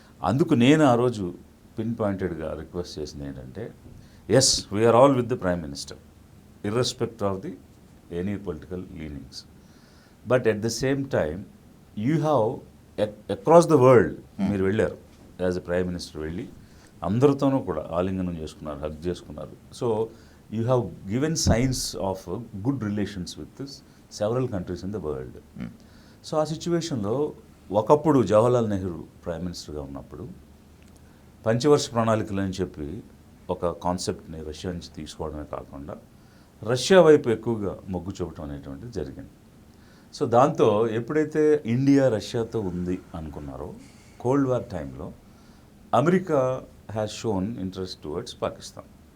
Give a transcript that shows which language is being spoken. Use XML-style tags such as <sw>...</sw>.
<te>అందుకు నేను ఆ రోజు పిన్ పాయింటెడ్గా రిక్వెస్ట్ చేసింది ఏంటంటే,</te> <en>yes, we are all with the prime minister irrespective of the any political leanings, but at the same time you have across the world</en> <te>మీరు వెళ్ళారు</te> <en>as a prime minister,</en> <te>వెళ్ళి అందరితోనూ కూడా ఆలింగనం చేసుకున్నారు, హగ్ చేసుకున్నారు.</te> <en>So you have given signs of good relations with several countries in the world.</en> <te>So ఆ సిచ్యువేషన్లో ఒకప్పుడు జవహర్లాల్ నెహ్రూ ప్రైమ్ మినిస్టర్గా ఉన్నప్పుడు పంచవర్ష ప్రణాళికలు అని చెప్పి ఒక కాన్సెప్ట్ని రష్యా నుంచి తీసుకోవడమే కాకుండా రష్యా వైపు ఎక్కువగా మొగ్గు చూపటం అనేటువంటిది జరిగింది. సో దాంతో ఎప్పుడైతే ఇండియా రష్యాతో ఉంది అనుకున్నారో, కోల్డ్ వార్ టైంలో America</te> <en>has shown interest towards</en> <te>Pakistan.</te>